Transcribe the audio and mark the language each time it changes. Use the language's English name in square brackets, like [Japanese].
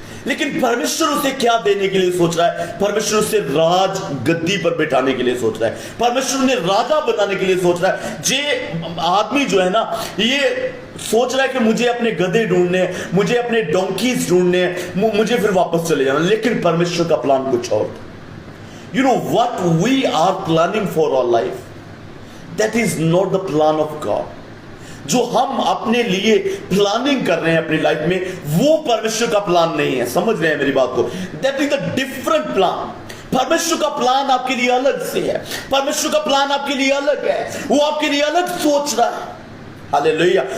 [Hindi] लेकिन परमेश्वर उसे क्या देने के लिए सोच रहा है? परमेश्वर उसे राज गद्दी पर बैठाने के लिए सोच रहा है, परमेश्वर उन्हें राजा बनाने के लिए सोच रहा है। जे आदमी जो है ना, ये सोच रहा है कि मुझे अपने गधे ढूंढने, मुझे अपने डोंकीज ढूंढने, मुझे फिर वापस चले जाना। लेकिन परमेश्वर का प्लान कुछ और था। [English] What we are planning for our life, that is not the plan of God. [Hindi] जो हम अपने लिए प्लानिंग कर रहे हैं अपनी लाइफ में, वो परमेश्वर का प्लान नहीं है। समझ रहे हैं मेरी बात को? [English] That is the different plan. [Hindi] परमेश्वर का प्लान आपके लिए अलग से है, परमेश्वर का प्लान आपके लिए अलग है, वो आपके लिए अलग सोच रहा है। हालेलुया।